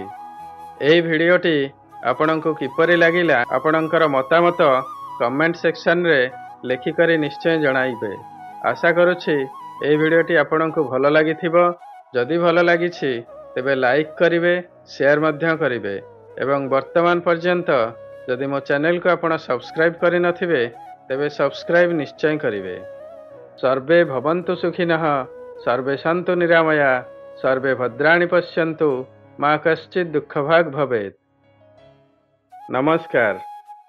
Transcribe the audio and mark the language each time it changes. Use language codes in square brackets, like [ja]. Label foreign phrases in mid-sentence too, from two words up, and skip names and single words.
[or] ଏହି ଭିଡିଓଟି ଆପଣଙ୍କୁ କିପରି ଲାଗିଲା ଆପଣଙ୍କର ମତାମତ [en] comment section [or] ରେ ଲେଖିକରି ନିଶ୍ଚୟ ଜଣାଇବେ। ଆଶା କରୁଛି ଏହି ଭିଡିଓଟି ଆପଣଙ୍କୁ ଭଲ ଲାଗିଥିବ। ଯଦି ଭଲ ଲାଗିଛି ତେବେ ଲାଇକ କରିବେ, ଶେୟାର ମଧ୍ୟ କରିବେ ଏବଂ ବର୍ତ୍ତମାନ ପର୍ଯ୍ୟନ୍ତ ଯଦି ମୋ ଚ୍ୟାନେଲ କୁ ଆପଣ ସବସ୍କ୍ରାଇବ କରି ନଥିବେ ତେବେ ସବସ୍କ୍ରାଇବ ନିଶ୍ଚୟ କରିବେ। [sa] सर्वे भवन्तु सुखिनः, सर्वे सन्तु निरामया, सर्वे भद्राणि पश्यन्तु, मा कश्चित् दुःखभाग् भवेत्। [or] नमस्कार।